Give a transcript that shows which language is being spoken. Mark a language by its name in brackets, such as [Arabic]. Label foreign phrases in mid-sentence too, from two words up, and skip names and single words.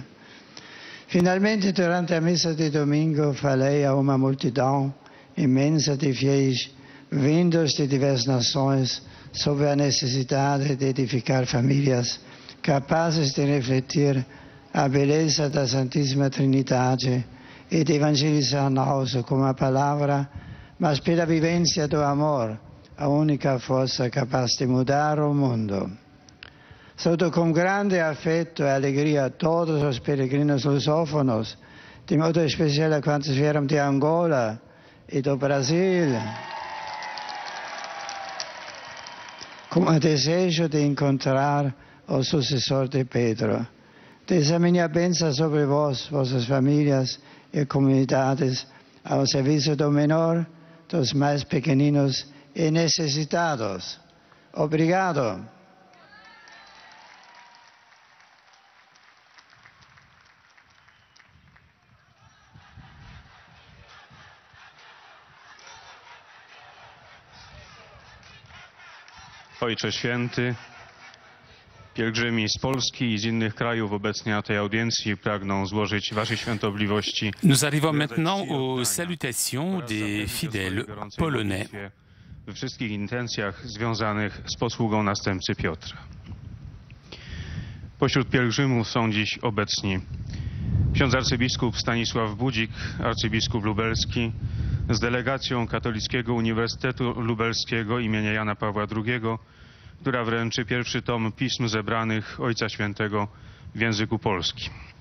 [Portuguese] Finalmente, durante a missa de domingo, falei a uma multidão imensa de fiéis vindos de diversas nações sobre a necessidade de edificar famílias capazes de refletir a beleza da Santíssima Trindade e de evangelizar não só com a palavra, mas pela vivência do amor, a única força capaz de mudar o mundo. Saúdo com grande afeto e alegria todos os peregrinos lusófonos, de modo especial a quantos vieram de Angola e do Brasil. como desejo de encontrar [Spanish] al sucesor de Pedro. [Portuguese] Desa minha bênção sobre vós, vossas famílias e comunidades, ao serviço do menor, dos mais pequeninos e necessitados. Obrigado. [Polish] Ojcze Święty, pielgrzymi z Polski i z innych krajów obecnie na tej audiencji pragną złożyć Waszej Świętobliwości. [French] Nous arrivons maintenant aux salutations des fidèles polonais. [Polish] We wszystkich intencjach związanych z posługą następcy Piotra. Pośród pielgrzymów są dziś obecni ksiądz arcybiskup Stanisław Budzik, arcybiskup lubelski, z delegacją Katolickiego Uniwersytetu Lubelskiego imienia Jana Pawła II, która wręczy pierwszy tom pism zebranych Ojca Świętego w języku polskim.